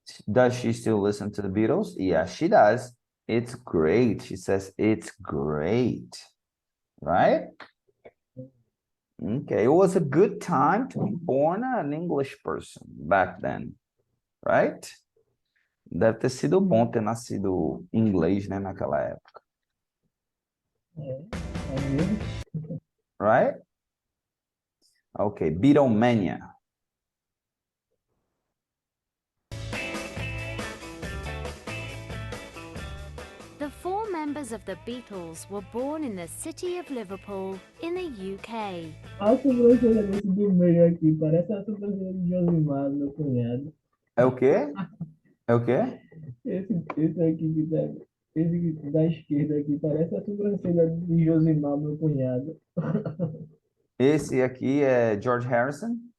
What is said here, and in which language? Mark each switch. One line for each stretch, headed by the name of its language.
English: Does she still listen to the Beatles? Yes, she does. It's great. She says it's great, right? Okay, it was a good time to be born an English person back then, right?
Portuguese: Deve ter sido bom ter nascido inglês, né, naquela época, É, às vezes,
English: right? Okay, Beatlemania. The four members of the Beatles were born in the city of Liverpool in the UK.
Portuguese: a sobrancelha desse do meio aqui parece a sobrancelha de Josimar, meu cunhado. É o quê? É o quê? Esse aqui que tá, esse que da esquerda aqui parece a sobrancelha de Josimar, meu cunhado. Esse aqui é George Harrison?